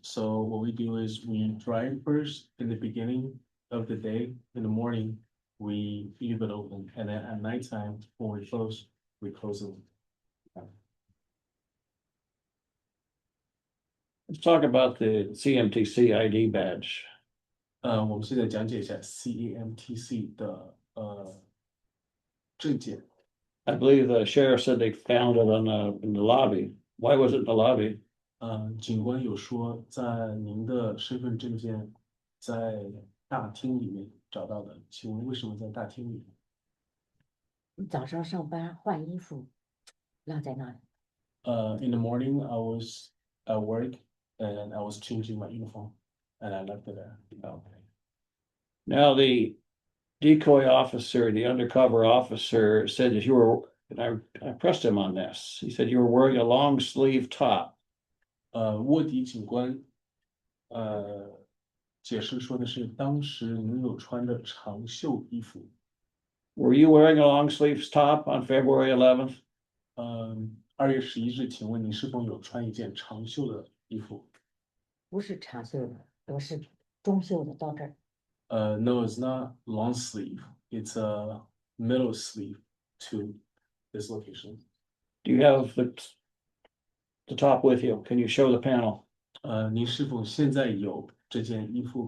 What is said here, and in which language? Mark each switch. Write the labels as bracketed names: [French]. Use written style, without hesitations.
[English] So what we do is we dry it first in the beginning of the day. In the morning, we leave it open, and then at nighttime, when we close it. Let's talk about the CMTC ID badge. [Chinese] 我们现在讲解一下 CAMTC 的证件。 [English] I believe the sheriff said they found it in the lobby. Why was it in the lobby? [Chinese] 警官有说，在您的身份证件在大厅里面找到的，请问为什么在大厅里？早上上班换衣服落在那里。 [English] In the morning, I was at work and I was changing my uniform and I left it there. Okay. Now, the decoy officer, the undercover officer said that you were, and I pressed him on this. He said you were wearing a long sleeve top. [Chinese] 卧底警官解释说的是，当时您有穿着长袖衣服。 [English] Were you wearing a long sleeves top on February 11th? [Chinese] 2月11日，请问您是否有穿一件长袖的衣服？不是长袖的，我是中袖的到这儿。 [English] No, it's not long sleeve. It's a middle sleeve to this location. Do you have the top with you? Can you show the panel? [Chinese] 您是否现在有这件衣服？